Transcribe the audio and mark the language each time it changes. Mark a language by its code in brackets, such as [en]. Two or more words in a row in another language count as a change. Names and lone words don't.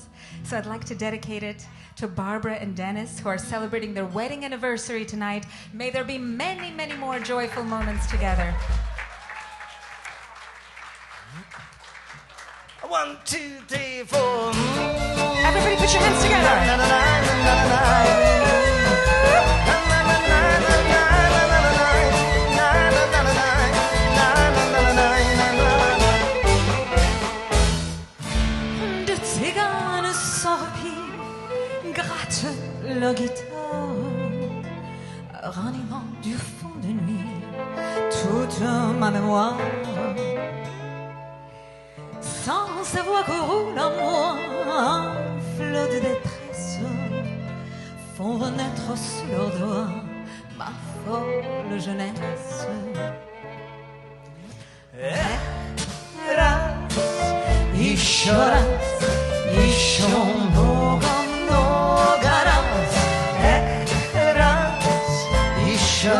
[en] So I'd like to dedicate it to Barbara and Dennis, who are celebrating their wedding anniversary tonight. May there be many, many more joyful moments together. 1, 2, 3, 4. Everybody put your hands together. [fr] De tziganes sans repos gratte la guitare, ranimant du fond de nuit toute ma mémoire. Sans savoir que roule en moi un flot de détresse, font renaître sous leurs doigts ma folle jeunesse. [ru] Choras, еще много-много раз, эх, раз, еще